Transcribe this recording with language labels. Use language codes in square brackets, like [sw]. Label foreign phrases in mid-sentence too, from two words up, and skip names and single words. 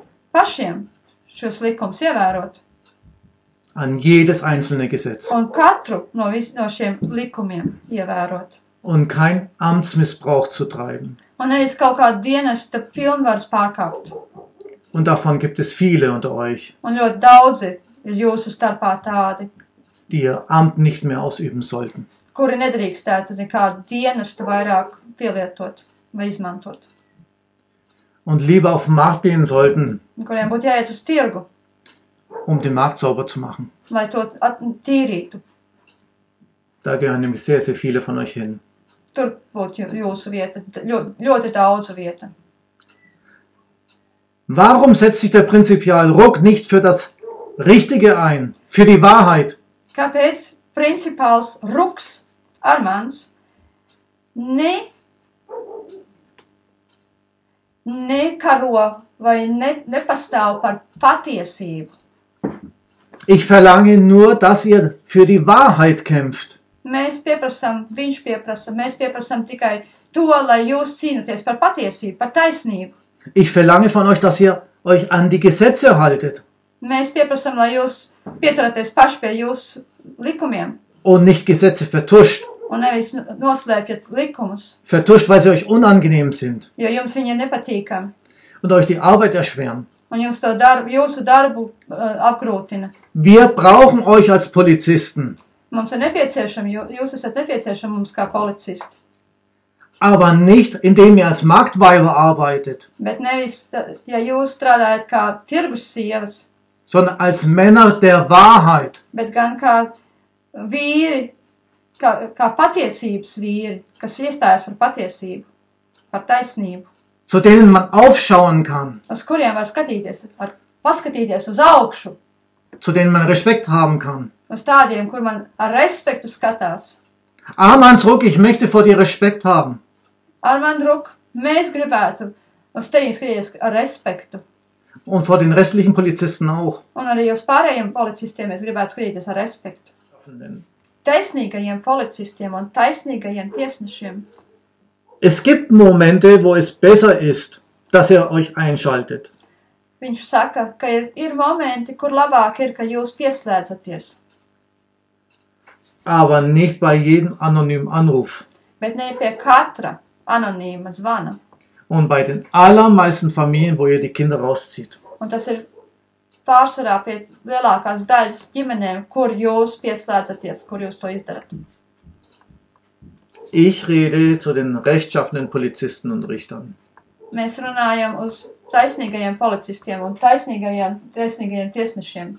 [lv] pašiem šos likumus ievērot. [de] An jedes einzelne Gesetz. [lv] Un katru no šiem likumiem ievērot. [de] Und kein Amtsmissbrauch zu treiben. [lv] Un nevis kaut kādu dienesta pilnvaras pārkāpt. [de] Und davon gibt es viele unter euch, [lv] Un ļoti daudzi ir jūsu starpā tādi, [de] die ihr Amt nicht mehr ausüben sollten. [lv] kuri nedrīkstētu nekādu dienestu vairāk pielietot vai izmantot. [de] Und lieber auf den Markt gehen sollten, [lv] Un kuriem būtu jāiet uz tirgu, [de] um den Markt sauber zu machen. [lv] lai to tīrītu. [de] Da gehören nämlich sehr, sehr viele von euch hin. [lv] Tur būtu jūsu vieta, ļoti daudz vieta. [de] Warum setzt sich der Prinzipial Ruck nicht für das Richtige ein, für die Wahrheit? [lv] Kāpēc principāls Ruks Armāns nekaro vai nepastāv par patiesību? [de] Ich verlange nur, dass ihr für die Wahrheit kämpft. [lv] Mēs pieprasam tikai to, lai jūs cīnaties par patiesību, par taisnību. [de] Ich verlange von euch, dass ihr euch an die Gesetze haltet. [lv] Mēs pieprasam, lai jūs pieturaties paši pie jūsu likumiem. [de] Und nicht Gesetze vertuscht. [lv] Un nevis noslēpjat likumus, [de] Vertuscht, weil sie euch unangenehm sind [lv] jo jums viņi ir nepatīkami. [de] und euch die Arbeit erschweren. [lv] Un jūsu darbu apgrūtina. [de] Wir brauchen euch als Polizisten, [lv] Mums ir nepieciešami, jūs esat nepieciešami mums kā policisti. [de] aber nicht, indem ihr als Marktweiber arbeitet, [lv] Bet nevis, ja jūs strādājat kā tirgus sievas, [de] sondern als Männer der Wahrheit. [lv] bet gan kā vīri, kā patiesības vīri, kas iestājas par patiesību, par taisnību, [de] Zu denen man aufschauen kann, [lv] uz kuriem var paskatīties uz augšu, [de] zu denen man Respekt haben kann. [lv] uz tādiem, kur man ar respektu skatās. [de] Armand Ruck, ich möchte vor dir Respekt haben. [lv] Armand Ruk, mēs gribētu uz tevi skatīties ar respektu. [de] Und vor den restlichen Polizisten auch. [lv] Un arī uz pārējiem policistiem mēs gribētu skatīties ar respektu. Taisnīgajiem policistiem un taisnīgajiem tiesnešiem. [de] Es gibt Momente, wo es besser ist, dass ihr euch einschaltet. [lv] Viņš saka, ka ir momenti, kur labāk ir, ka jūs pieslēdzaties, [de] Aber nicht bei jedem anonymen Anruf. [lv] bet ne pie katra anonīma zvana. [de] Und bei den allermeisten Familien, wo ihr die Kinder rauszieht. [lv] Un tas ir pārsvarā pie lielākās daļas ģimenēm, kur jūs pieslēdzaties, kur jūs to izdarat. [de] Ich rede zu den rechtschaffenen Polizisten und Richtern. [lv] Mēs runājam uz taisnīgajiem policistiem un taisnīgajiem tiesnešiem.